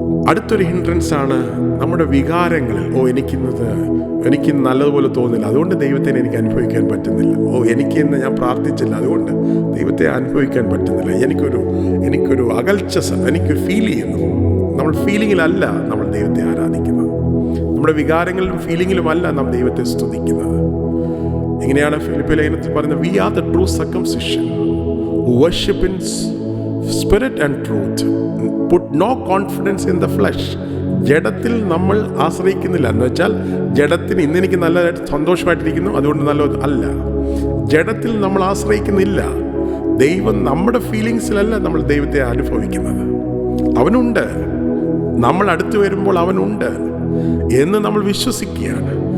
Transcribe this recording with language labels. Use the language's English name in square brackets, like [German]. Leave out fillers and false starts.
[Malayalam] അടുത്തൊരു ഹിൻഡ്രൻസ് ആണ് നമ്മുടെ വികാരങ്ങളിൽ. എനിക്ക് നല്ലതുപോലെ തോന്നില്ല, അതുകൊണ്ട് ദൈവത്തെ എനിക്ക് അനുഭവിക്കാൻ പറ്റുന്നില്ല. എനിക്കിന്ന് ഞാൻ പ്രാർത്ഥിച്ചില്ല, അതുകൊണ്ട് ദൈവത്തെ അനുഭവിക്കാൻ പറ്റുന്നില്ല. എനിക്കൊരു അകൽച്ച, എനിക്ക് ഫീൽ ചെയ്യുന്നു. നമ്മൾ ഫീലിങ്ങിലല്ല നമ്മൾ ദൈവത്തെ ആരാധിക്കുന്നത്. നമ്മുടെ വികാരങ്ങളിലും ഫീലിങ്ങിലുമല്ല നാം ദൈവത്തെ സ്തുതിക്കുന്നത്. ഇങ്ങനെയാണ് ഫിലിപ്പിയ ലേഖനത്തിൽ പറയുന്നത്, [English] We are the true circumcision who worship in spirit and truth, put no confidence in the flesh. [Malayalam] ജഡത്തിൽ നമ്മൾ ആശ്രയിക്കുന്നില്ല. എന്ന് വെച്ചാൽ ജഡത്തിന് ഇന്നെനിക്ക് നല്ലതായിട്ട് സന്തോഷമായിട്ടിരിക്കുന്നു, അതുകൊണ്ട് നല്ലത് അല്ല. ജഡത്തിൽ നമ്മൾ ആശ്രയിക്കുന്നില്ല. ദൈവം നമ്മുടെ ഫീലിങ്സിലല്ല നമ്മൾ ദൈവത്തെ അനുഭവിക്കുന്നത്. അവനുണ്ട്, നമ്മൾ അടുത്ത് വരുമ്പോൾ അവനുണ്ട് എന്ന് നമ്മൾ വിശ്വസിക്കുകയാണ്.